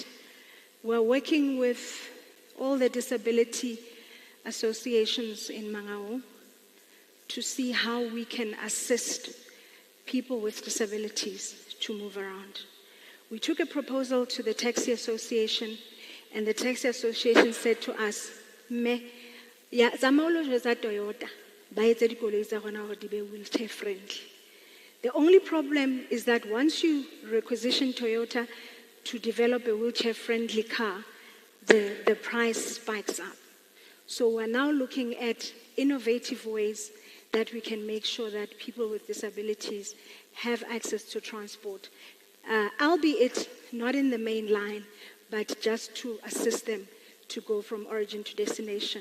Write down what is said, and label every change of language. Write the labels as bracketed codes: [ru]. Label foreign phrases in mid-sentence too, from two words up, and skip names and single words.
[en] We're working with all the disability associations in Mangaung to see how we can assist people with disabilities to move around. We took a proposal to the Taxi Association, and the Taxi Association said to us, [st] ya zamaulo jwetsa Toyota ba etse dikoloi tsa rona hore di be [en] wheelchair friendly. The only problem is that once you requisition Toyota to develop a wheelchair friendly car, the price spikes up. So we're now looking at innovative ways that we can make sure that people with disabilities have access to transport, albeit not in the main line, but just to assist them to go from origin to destination.